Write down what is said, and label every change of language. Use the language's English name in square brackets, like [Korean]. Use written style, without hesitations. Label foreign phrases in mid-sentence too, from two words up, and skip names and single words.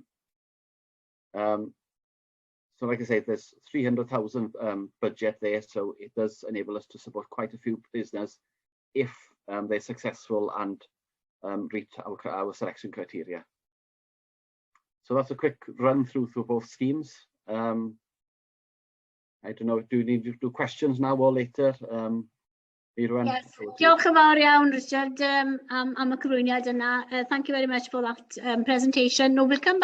[English] So like I say, there's 300,000 budget there, so it does enable us to support quite a few business if they're successful and reach our selection criteria. So that's a quick run through both schemes. I don't know, do you need to do questions now or later? Irwan. Yes. [Welsh] Diolch yn fawr iawn, Richard, am y cyflwyniad yna. [English] Thank you very much for that presentation. No, we'll come back